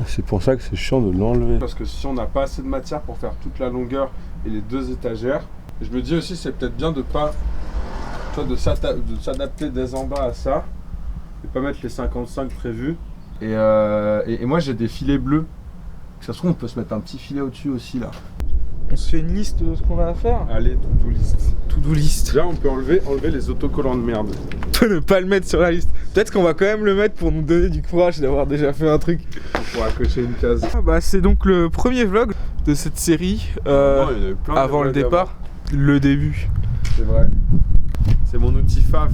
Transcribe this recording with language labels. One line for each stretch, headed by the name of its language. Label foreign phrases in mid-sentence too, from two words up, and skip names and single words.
French: C'est pour ça que c'est chiant de l'enlever. Parce que si on n'a pas assez de matière pour faire toute la longueur et les 2 étagères, je me dis aussi c'est peut-être bien de pas, de s'adapter dès en bas à ça et pas mettre les 55 prévus. Et moi j'ai des filets bleus. Ça se trouve on peut se mettre un petit filet au-dessus aussi là. On se fait une liste de ce qu'on va faire. Allez,
English: to-do list. To-do list.
French: Là on peut enlever les autocollants de merde. On peut ne pas le mettre sur la liste. Peut-être qu'on va quand même le mettre pour nous donner du courage d'avoir déjà fait un truc. pourra cocher une case. Bah, c'est donc le premier vlog de cette série. Non, il y en a eu plein de Avant le vlogs départ, le début. C'est vrai. C'est mon outil fave.